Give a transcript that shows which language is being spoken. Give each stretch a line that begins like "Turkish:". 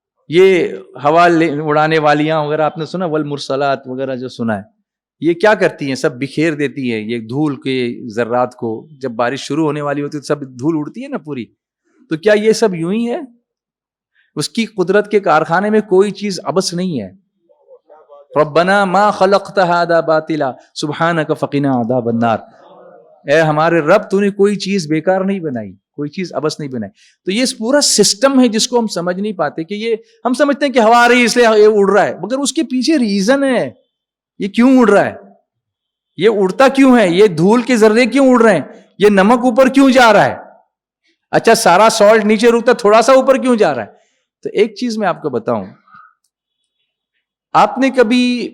Urdu: یہ ہوا اڑانے والیاں وغیرہ آپ نے سنا, والمرسلات وغیرہ جو سنا ہے, یہ کیا کرتی ہیں؟ سب بکھیر دیتی ہیں یہ دھول کے ذرات کو. جب بارش شروع ہونے والی ہوتی ہے تو سب دھول اڑتی ہے نا پوری. تو کیا یہ سب یوں ہی ہے؟ اس کی قدرت کے کارخانے میں کوئی چیز عبث نہیں ہے.
Arabic: ربنا ما خلقت هذا باطلا سبحانك فقنا عذاب النار.
Urdu: اے ہمارے رب, تو نے کوئی چیز بیکار نہیں بنائی, کوئی چیز عبث نہیں بنائی. تو یہ پورا سسٹم ہے جس کو ہم سمجھ نہیں پاتے, کہ یہ ہم سمجھتے ہیں کہ ہوا آ رہی ہے اس لیے یہ اڑ رہا ہے, مگر اس کے پیچھے ریزن ہے. یہ کیوں اڑ رہا ہے؟ یہ اڑتا کیوں ہے؟ یہ دھول کے ذرے کیوں اڑ رہے ہیں؟ یہ نمک اوپر کیوں جا رہا ہے؟ اچھا, سارا سالٹ نیچے رکتا, تھوڑا سا اوپر کیوں جا رہا ہے؟ تو ایک چیز میں آپ کو بتاؤں, آپ نے کبھی